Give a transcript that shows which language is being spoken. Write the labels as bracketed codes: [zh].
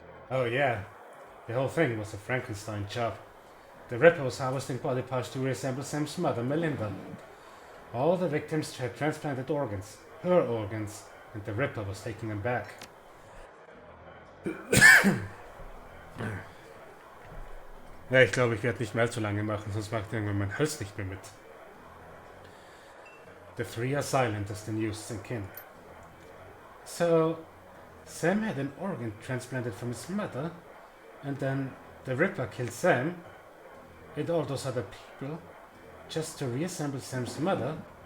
[en] Oh yeah, the whole thing was a Frankenstein job. The Ripper was harvesting body parts to reassemble Sam's mother, Melinda. All the victims had transplanted organs, her organs, and the Ripper was taking them back. [de] Ja, ich glaube, ich werde nicht mehr allzu lange machen, sonst macht irgendwann mein Hals nicht mehr mit. [en] The three are silent as the news sink in. So, Sam had an organ transplanted from his mother, and then the Ripper killed Sam and all those other people just to reassemble Sam's mother.